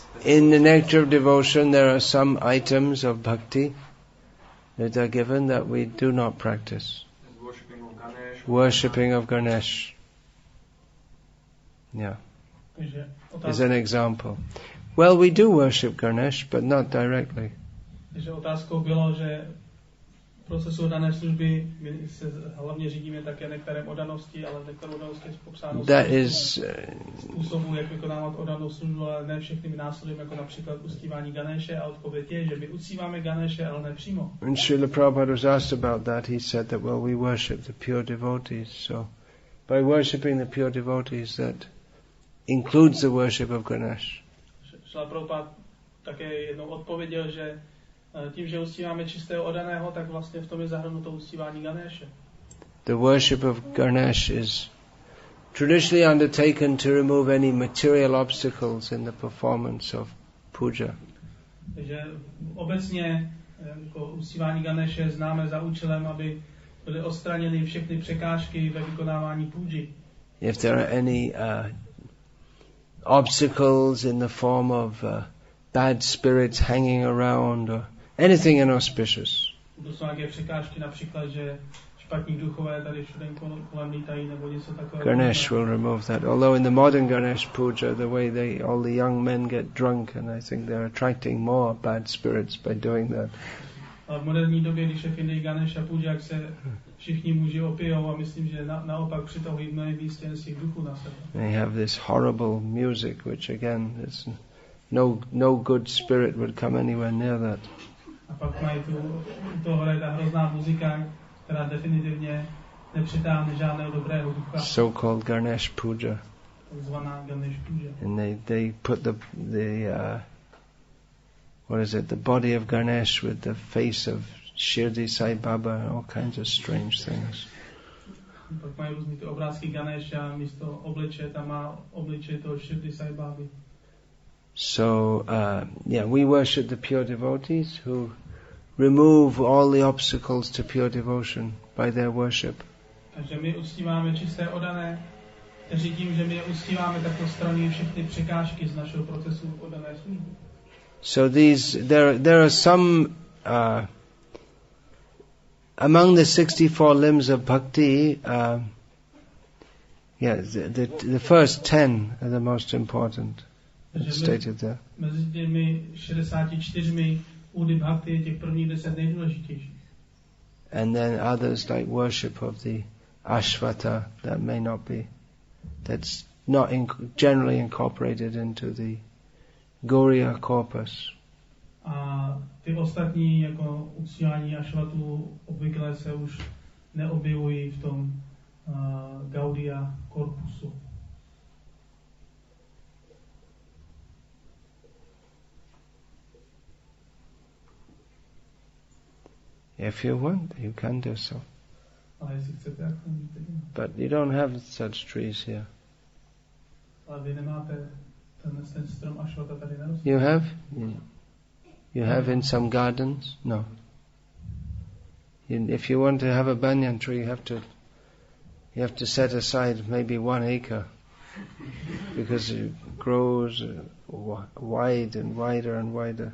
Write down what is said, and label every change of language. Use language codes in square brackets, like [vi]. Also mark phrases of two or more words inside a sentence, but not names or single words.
[en] In the nectar of devotion, there are some items of bhakti that are given that we do not practice. Worshipping of Ganesh. Worshipping of Ganesh. Yeah. Is an example. Well, we do worship Ganesh, but not directly. [cs] Takže otázkou bylo, že v procesu oddané služby my se hlavně řídíme také nektarem oddanosti, ale nektar oddanosti je popsáno způsobu, jak vykonávat oddanou službu, ale ne všechny následujeme, jako například uctíváním Ganeshe, a odpověď je, že my uctíváme Ganeshe, ale ne přímo. [en] When Srila Prabhupada was asked about that, he said that, well, we worship the pure devotees, so by worshipping the pure devotees, that includes the worship of Ganesh. [cs] Srila Prabhupada také jednou odpověděl, že tím, že uctíváme čistého oddaného, tak vlastně v tom je zahrnuto uctívání Ganeshe. [en] The worship of Ganesh is traditionally undertaken to remove any material obstacles in the performance of puja. [cs] Takže obecně jako uctívání Ganeshe známe za účelem, aby byly odstraněny všechny překážky ve vykonávání půji. [en] If there are any obstacles in the form of bad spirits hanging around or anything inauspicious, [cs] To jsou nějaké překážky, například, že špatní duchové tady všude kolem lítají, nebo něco takového. [en] Ganesh will remove that. Although in the modern Ganesh puja, the way all the young men get drunk, and I think they're attracting more bad spirits by doing that. [cs] A v moderní době, když je v Indii Ganesha puja, jak se všichni muži opijou, a myslím, že naopak přitahují mnohem víc těch duchů na sebe. [en] They have this horrible music, which again is no good spirit would come anywhere near that. [cs] A pak mají tohle ta hrozná muzika, která definitivně nepřitáhne žádného dobrého ducha. [en] So-called Ganesh puja. [cs] Takzvaná Ganesh puja. [en] And they put the what is it? The body of Ganesh with the face of Shirdi Sai Baba and all kinds of strange things. [cs] Pak mají různý ty obrázky Ganesha, místo obličeje tam má obličeje toho Shirdi Sai Baby. [en] So, we worship the pure devotees who remove all the obstacles to pure devotion by their worship. [cs] Takže my uctíváme čisté oddané, kteří tím, že my je uctíváme, tak odstraňují všechny překážky z našeho procesu oddané služby. [en] So there are some among the 64 limbs of bhakti. The first 10 are the most important. It's stated there. [cs] Mezi těmi 64 údy bhakti těch prvních 10 nejdůležitějších. [en] And then others like worship of the ashvata that may not be, that's not generally incorporated into the Gauriya corpus. [cs] A ty ostatní jako uctívání ashvatu obvykle se už neobjevují v tom Gaudiya korpusu. [en] If you want, you can do so. But you don't have such trees here. [cs] Ale vy nemáte Ten strom ašvata tady neroste. [en] You have? You have in some gardens? No. If you want to have a banyan tree, you have to set aside maybe 1 acre because it grows wide and wider and wider.